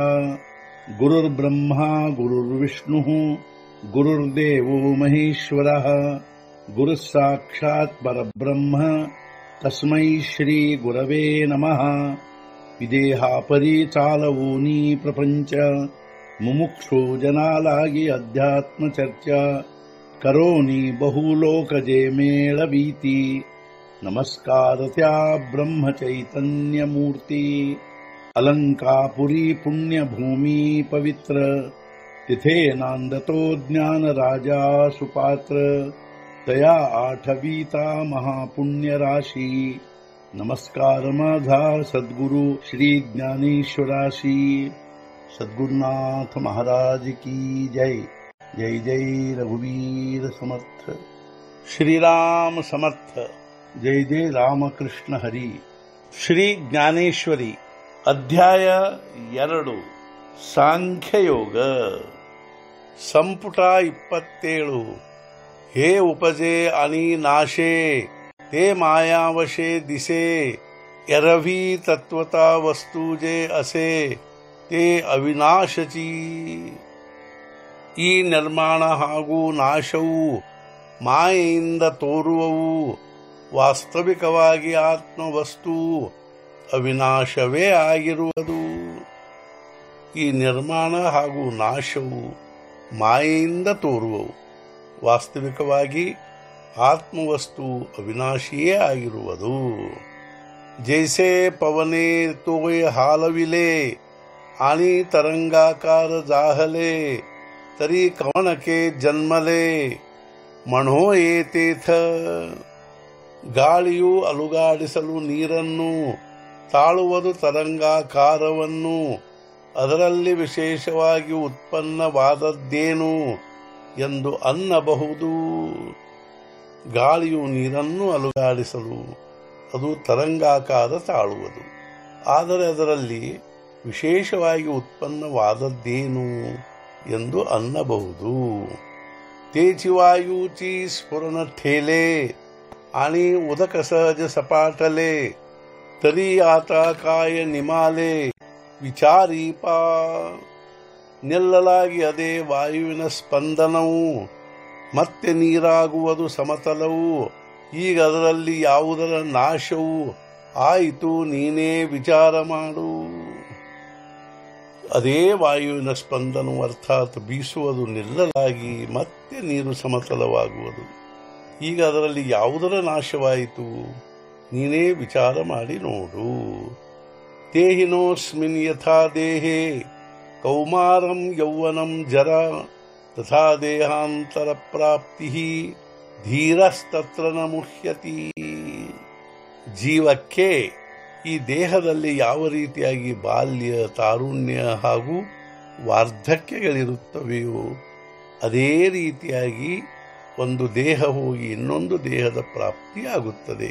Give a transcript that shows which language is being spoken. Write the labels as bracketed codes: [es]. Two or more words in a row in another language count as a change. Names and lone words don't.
[sa] गुरुर्ब्रह्मा गुरुर्विष्णुः गुरुर्देवो महेश्वरः गुरुः साक्षात् परब्रह्म तस्मै श्री गुरवे नमः। [mr] विदेहापरि चालवूनी प्रपंच मुमुक्षु जनालागी अध्यात्म चर्चा करोनी बहुलोकजे मेळवीती। नमस्कार त्या ब्रह्म चैतन्य मूर्ती अलंकापुरी पुण्यभूमी पवित्र तिथे नांदतो ज्ञान राजा सुपात्र तया आठवीता महापुण्य राशी। नमस्कार माझा सद्गुरु श्री ज्ञानेश्वराशी। [hi] सद्गुरुनाथ महाराज की जय। [mr] जय जय रघुवीर समर्थ। श्रीराम समर्थ। जय जय रामकृष्ण हरी। [kn] ಶ್ರೀ ಜ್ಞಾನೇಶ್ವರಿ ಅಧ್ಯಾಯ 2 ಸಾಂಖ್ಯಯೋಗ ಸಂಪುಟ 27 [mr] हे उपजे आणि नाशे ते मायावशे दिसे एरवी तत्त्वता वस्तु जे असे ते ಅವಿನಾಶಚಿ। [kn] ಈ ನಿರ್ಮಾಣ ಹಾಗೂ ನಾಶವು ಮಾಯೆಯಿಂದ ತೋರುವವು, ವಾಸ್ತವಿಕವಾಗಿ ಆತ್ಮವಸ್ತು ಅವಿನಾಶವೇ ಆಗಿರುವುದು। ಈ ನಿರ್ಮಾಣ ಹಾಗೂ ನಾಶವು ಮಾಯೆಯಿಂದ ತೋರುವವು, ವಾಸ್ತವಿಕವಾಗಿ ಆತ್ಮವಸ್ತು ಅವಿನಾಶಿಯೇ ಆಗಿರುವುದು। [mr] जैसे पवनें तोय हालविलें आणि तरंगाकार जाहले तरी कवणके जन्मले म्हणो येतेथ। [kn] ಗಾಳಿಯು ಅಲುಗಾಡಿಸಲು ನೀರನ್ನು, ತಾಳುವುದು ತರಂಗಾಕಾರವನ್ನು, ಅದರಲ್ಲಿ ವಿಶೇಷವಾಗಿ ಉತ್ಪನ್ನವಾದದ್ದೇನು ಎಂದು ಅನ್ನಬಹುದು। ಗಾಳಿಯು ನೀರನ್ನು ಅಲುಗಾಡಿಸಲು ಅದು ತರಂಗಾಕಾರ ತಾಳುವುದು, ಆದರೆ ಅದರಲ್ಲಿ ವಿಶೇಷವಾಗಿ ಉತ್ಪನ್ನವಾದದ್ದೇನು ಎಂದು ಅನ್ನಬಹುದು। [mr] तेची वायूची स्फुरण ठेले आणि उदक सहज सपाटले तरी आता काय निमाले विचारी पां। [kn] ನಿಲ್ಲಲಾಗಿ ಅದೇ ವಾಯುವಿನ ಸ್ಪಂದನವು, ಮತ್ತೆ ನೀರಾಗುವುದು ಸಮತಲವು, ಈಗ ಅದರಲ್ಲಿ ಯಾವುದರ ನಾಶವು ಆಯಿತು ನೀನೇ ವಿಚಾರ ಮಾಡು। ಅದೇ ವಾಯುವಿನ ಸ್ಪಂದನವು ಅರ್ಥಾತ್ ಬೀಸುವುದು ನಿಲ್ಲಲಾಗಿ ಮತ್ತೆ ನೀರು ಸಮತಲವಾಗುವುದು, ಈಗ ಅದರಲ್ಲಿ ಯಾವುದರ ನಾಶವಾಯಿತು ನೀನೇ ವಿಚಾರ ಮಾಡಿ ನೋಡು। [sa] ದೇಹಿನೋಸ್ಮಿನ್ ಯಥಾ ದೇಹೇ ಕೌಮಾರಂ ಯೌವನಂ ಜರ ತಥಾ ದೇಹಾಂತರ ಪ್ರಾಪ್ತಿ ಧೀರಸ್ತತ್ರ ನ ಮುಹ್ಯತಿ। [kn] ಜೀವಕ್ಕೆ ಈ ದೇಹದಲ್ಲಿ ಯಾವ ರೀತಿಯಾಗಿ ಬಾಲ್ಯ, ತಾರುಣ್ಯ ಹಾಗೂ ವಾರ್ಧಕ್ಯಗಳಿರುತ್ತವೆಯೋ ಅದೇ ರೀತಿಯಾಗಿ ಒಂದು ದೇಹ ಹೋಗಿ ಇನ್ನೊಂದು ದೇಹದ ಪ್ರಾಪ್ತಿಯಾಗುತ್ತದೆ।